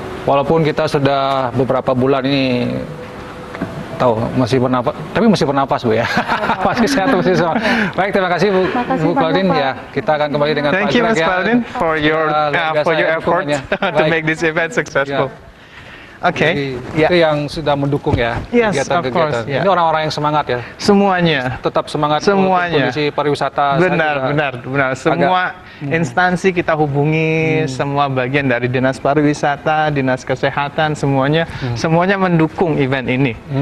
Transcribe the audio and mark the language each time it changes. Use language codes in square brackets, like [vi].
[id] Walaupun kita sudah beberapa bulan ini masih bernapas Bu ya. Masih sehat, masih semangat. Baik, terima kasih Bu Claudine ya. Kita akan kembali dengan [en] Thank you Miss Claudine for your effort to make this event successful. [id] Oke, itu yang sudah mendukung ya kegiatan-kegiatan. Ini orang-orang yang semangat ya. Semuanya. Tetap semangat. Semuanya. Kondisi pariwisata. Benar. Semua instansi kita hubungi, semua bagian dari dinas pariwisata, dinas kesehatan, semuanya mendukung event ini.